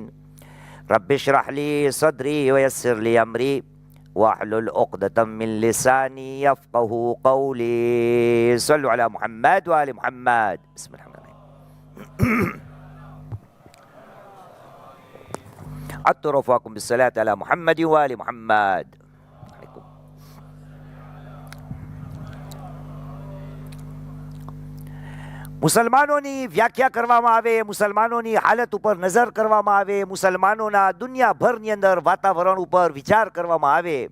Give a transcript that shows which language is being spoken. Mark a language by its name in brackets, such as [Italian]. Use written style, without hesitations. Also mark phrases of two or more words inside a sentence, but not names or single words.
[Arabic] رب اشرح لي صدري ويسر لي أمري واحلل عقدة من لساني يفقه قولي. صلوا على محمد وآل محمد. بسم الله الرحمن الرحيم. أترفعكم بالصلاة على محمد وآل محمد. [Gujarati] મુસલમાનોની વ્યાખ્યા કરવામાં આવે, મુસલમાનોની હાલત ઉપર નજર કરવામાં આવે, મુસલમાનોના દુનિયાભરની અંદર વાતાવરણ ઉપર વિચાર કરવામાં આવે